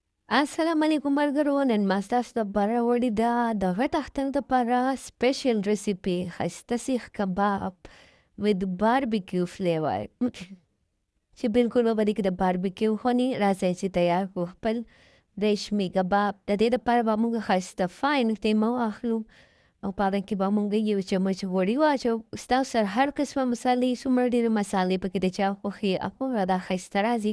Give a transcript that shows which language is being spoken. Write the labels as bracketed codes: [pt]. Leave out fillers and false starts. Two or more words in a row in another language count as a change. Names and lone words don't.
[ps] السلام علیکم ملګرو، نن ما ستاسو دپاره وړې ده د غټ اختر دپاره [en] special recipe [ps] ښایسته سیخ کباب [en] with barbecue flavor [ps] چې بالکل به په دې کې د باربیکیو خوند وي. راځئ چې تیار کړو خپل ریشمي کباب. د دې دپاره به موږ ښایسته فاین قیمه واخلو او په هغه کې به موږ یو چمچ غوړي واچوو. ستاسو سره هر قسمه مسالې، څومره ډېرې مسالې پکې د چا خوښې هغومره دا ښایسته راځي.